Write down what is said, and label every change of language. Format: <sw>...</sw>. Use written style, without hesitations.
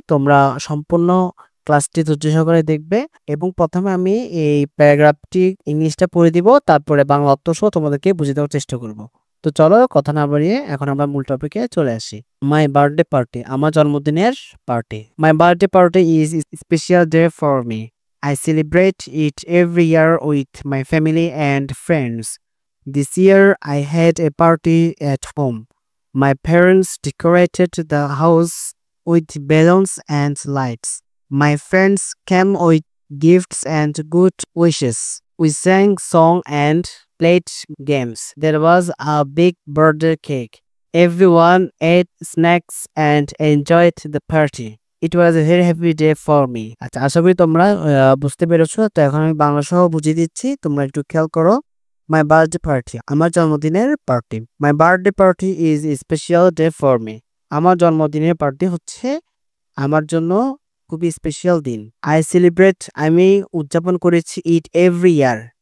<bn>তোমরা সম্পূর্ণ ক্লাসটি ধৈর্য সহকারে দেখবে এবং প্রথমে আমি এই প্যারাগ্রাফটি ইংলিশটা পড়ে দিব, তারপরে বাংলা অর্থ সহ তোমাদেরকে বুঝিয়ে দেওয়ার চেষ্টা করব। তো চলো কথা না বাড়িয়ে এখন আমরা মূল টপিকে চলে আসি।</bn> <en>my birthday party,</en> <bn>আমার জন্মদিনের party.</bn> <en>My birthday party is special day for me. I celebrate it every year with my family and friends. This year I had a party at home. My parents decorated the house with balloons and lights. My friends came with gifts and good wishes. We sang songs and played games. There was a big birthday cake. Everyone ate snacks and enjoyed the party. It was a very happy day for me.</en> <bn>আচ্ছা, আশা করি তোমরা বুঝতে পেরেছো। তো এখন আমি বাংলা সহ বুঝিয়ে দিচ্ছি, তোমরা একটু খেয়াল করো।</bn> <en>my birthday party,</en> <bn>আমার জন্মদিনের party.</bn> <en>My birthday party is special day for me.</en> <bn>আমার জন্মদিনের পার্টি হচ্ছে আমার জন্য খুবই স্পেশাল দিন।</bn> <en>I celebrate,</en> <bn>আমি উদযাপন করেছি</bn> <en>It every year.</en>